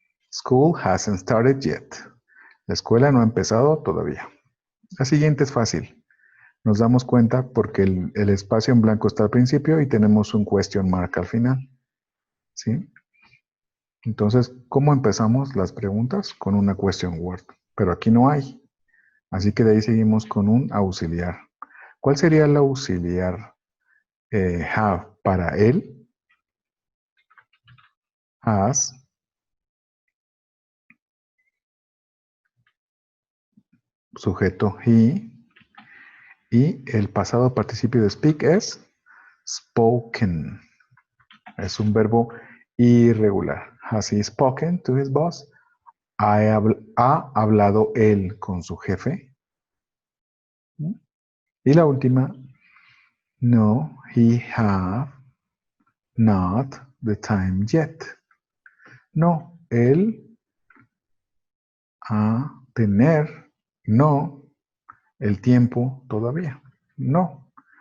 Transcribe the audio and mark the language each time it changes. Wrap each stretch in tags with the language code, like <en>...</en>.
<en>School hasn't started yet.</en> <es>La escuela no ha empezado todavía. La siguiente es fácil. Nos damos cuenta porque el espacio en blanco está al principio y tenemos un question mark al final. ¿Sí? Entonces, ¿cómo empezamos las preguntas? Con una question word. Pero aquí no hay. Así que de ahí seguimos con un auxiliar. ¿Cuál sería el auxiliar have para él? Has, sujeto he, y el pasado participio de speak es spoken. Es un verbo irregular.</es> <en>Has he spoken to his boss?</en> <es>¿Ha hablado él con su jefe? Y la última,</es> <en>no, he have not the time yet.</en> <es>No, él ha tener, no, el tiempo todavía. No.</es>